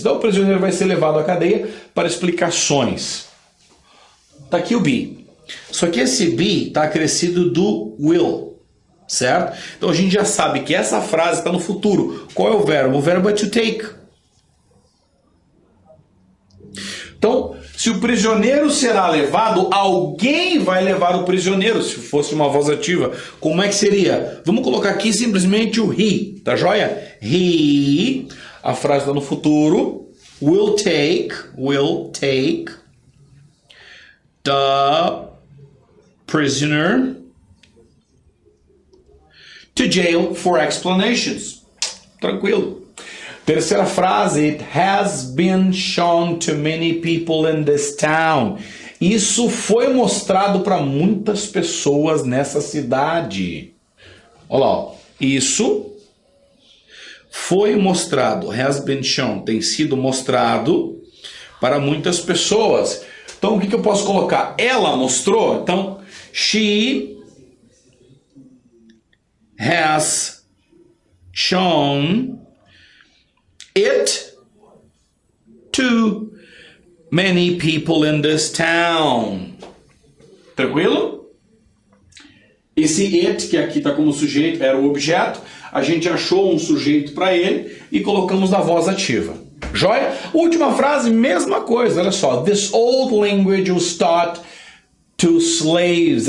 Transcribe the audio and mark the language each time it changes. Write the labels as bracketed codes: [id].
[pt] Então, o prisioneiro vai ser levado à cadeia para explicações. Tá aqui o be. Só que esse be está acrescido do will. Certo? Então a gente já sabe que essa frase está no futuro. Qual é o verbo? O verbo é to take. Então, se o prisioneiro será levado, alguém vai levar o prisioneiro, se fosse uma voz ativa. Como é que seria? Vamos colocar aqui simplesmente o he, tá joia? He, a frase está no futuro. [en] Will take the prisoner to jail for explanations. [pt] Tranquilo. Terceira frase. [en] It has been shown to many people in this town. [pt] Isso foi mostrado para muitas pessoas nessa cidade. Olha lá. Ó. Isso foi mostrado. [en] Has been shown. [pt] Tem sido mostrado para muitas pessoas. Então, o que eu posso colocar? Ela mostrou. Então, [en] she has shown it to many people in this town. [pt] Tranquilo? Esse it, que aqui está como sujeito, era o objeto. A gente achou um sujeito para ele e colocamos na voz ativa. Joia? Última frase, mesma coisa. Olha só. [en] This old language was taught to slaves.